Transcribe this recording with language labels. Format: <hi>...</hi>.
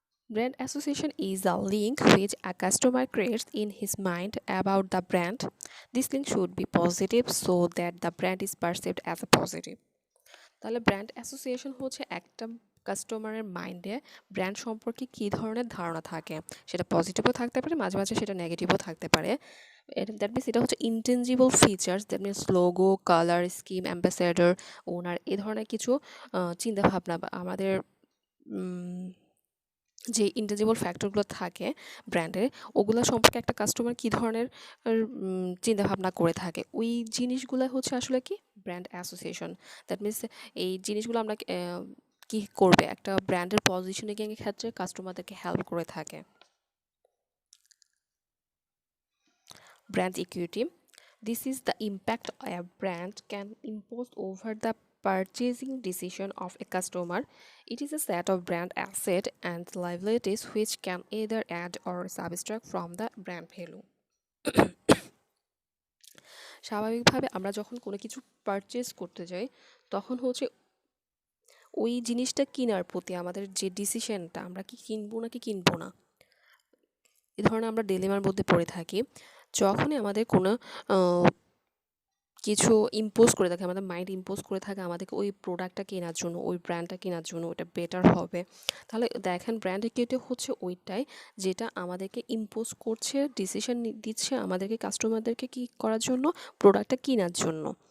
<en>Brand association is a link which a customer creates in his mind about the brand. This link should be positive so that the brand is perceived as a positive.</en> <bn>তাহলে brand association হচ্ছে একটা কাস্টমারের মাইন্ডে brand সম্পর্কে কী ধরনের ধারণা থাকে, সেটা পজিটিভও থাকতে পারে, মাঝে মাঝে সেটা নেগেটিভও থাকতে পারে।</bn> <en>that means</en> <bn>এটা হচ্ছে intangible features, that means logo, colour scheme, ambassador, ওনার এ ধরনের কিছু চিন্তাভাবনা বা আমাদের যে ইনটেনজিবল ফ্যাক্টরগুলো থাকে ব্র্যান্ডের, ওগুলো সম্পর্কে একটা কাস্টমার কী ধরনের চিন্তাভাবনা করে থাকে, ওই জিনিসগুলো হচ্ছে আসলে কি ব্র্যান্ড অ্যাসোসিয়েশন। দ্যাট মিনস এই জিনিসগুলো আমরা কি করবে, একটা ব্র্যান্ডের পজিশনিংয়ের ক্ষেত্রে কাস্টমারদেরকে হেল্প করে থাকে। Brand equity.</bn> <en>This is the impact a brand can impose over the purchasing decision of a customer. It is a set of brand assets and liabilities which can either add or subtract from the brand value.</en> <bn>স্বাভাবিকভাবে আমরা যখন কোনো কিছু purchase করতে যাই তখন হচ্ছে ওই জিনিসটা কেনার প্রতি আমাদের যে ডিসিশনটা, আমরা কি কিনবো নাকি কিনবো না, এই ধরনের আমরা ডিলেমার মধ্যে পড়ে থাকি। যখনই আমাদের কোনো কিছু ইম্পোজ করে থাকে, আমাদের মাইন্ড ইম্পোজ করে থাকে আমাদেরকে ওই প্রোডাক্টটা কেনার জন্য, ওই ব্র্যান্ডটা কেনার জন্য, ওটা বেটার হবে, তাহলে দেখেন ব্র্যান্ড ইকুইটি হচ্ছে ওইটাই যেটা আমাদেরকে ইম্পোজ করছে, ডিসিশন দিচ্ছে আমাদেরকে, কাস্টমারদেরকে কি করার জন্য, প্রোডাক্টটা কেনার জন্য।</bn>